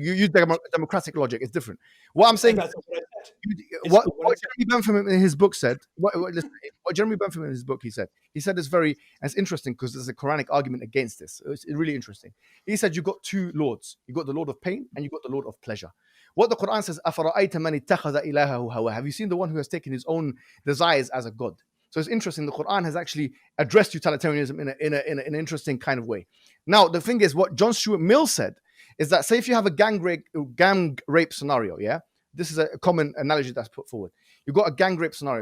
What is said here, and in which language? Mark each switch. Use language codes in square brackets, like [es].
[en] You used democratic logic. It's different. What I'm saying. And that's what I said. It's What not what I said. Jeremy Bentham in his book said. Listen, what Jeremy Bentham in his book he said is very. It's interesting because there's a Quranic argument against this. It's really interesting. He said you've got two lords. You got the Lord of pain and you got the Lord of pleasure. What the Quran says, [ar] أَفَرَأَيْتَ مَنِ اتَّخَذَ إِلَهَهُ هَوَاهُ. [en] Have you seen the one who has taken his own desires as a god? So it's interesting. The Quran has actually addressed utilitarianism in an interesting kind of way. Now, the thing is, what John Stuart Mill said is that, say, if you have a gang rape scenario, yeah, this is a common analogy that's put forward. You've got a gang rape scenario.